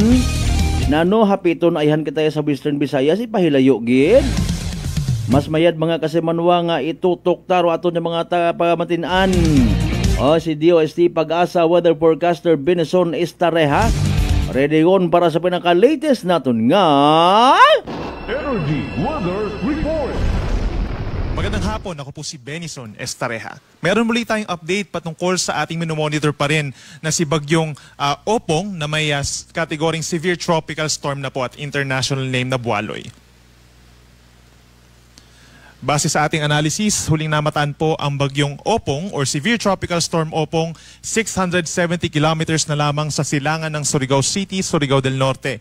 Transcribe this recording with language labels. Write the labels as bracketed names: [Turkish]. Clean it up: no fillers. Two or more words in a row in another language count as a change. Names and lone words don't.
[Hiligaynon] Nano hapiton ayhan kita sa Western Visayas, ipahilayo gid. Mas mayad mga kasimanwa nga itutok taro aton yung mga pamatinan. O si DOST Pag-asa Weather Forecaster Benison Estareha. Ready on para sa pinaka-latest naton nga [English] Energy Weather Report. [Filipino] Magandang hapon, ako po si Benison Estareha. Meron muli tayong update patungkol sa ating minomonitor pa rin na si Bagyong Opong na may kategoring [English] Severe Tropical Storm [Filipino] na po at [English] international name [Filipino] na Bualoy. Base sa ating analysis, huling namataan po ang Bagyong Opong or [English] Severe Tropical Storm [Filipino] Opong 670 kilometers na lamang sa silangan ng Surigao City, Surigao del Norte.